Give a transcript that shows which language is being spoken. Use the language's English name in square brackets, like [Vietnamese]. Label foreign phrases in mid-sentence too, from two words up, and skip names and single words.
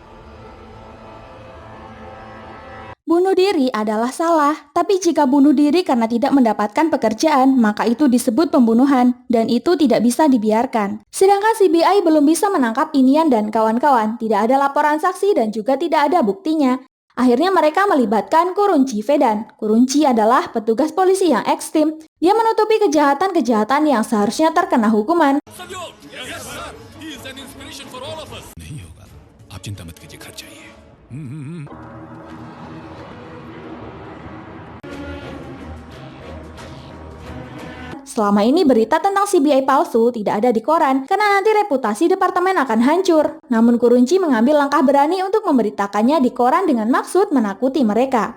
[Indonesian] Bunuh diri adalah salah, tapi jika bunuh diri karena tidak mendapatkan pekerjaan, maka itu disebut pembunuhan, dan itu tidak bisa dibiarkan. Sedangkan CBI belum bisa menangkap Inian dan kawan-kawan, tidak ada laporan saksi dan juga tidak ada buktinya. Akhirnya mereka melibatkan Kurunci Vedan. Kurunci adalah petugas polisi yang ekstrim. Dia menutupi kejahatan-kejahatan yang seharusnya terkena hukuman. Sabyol! [English] Yes, sir! He is an inspiration for all of us. [Hindi] नहीं होगा आप चिंता मत कीजिए घर चाहिए [Indonesian] Selama ini berita tentang CBI palsu tidak ada di koran karena nanti reputasi departemen akan hancur. Namun Kurunci mengambil langkah berani untuk memberitakannya di koran dengan maksud menakuti mereka.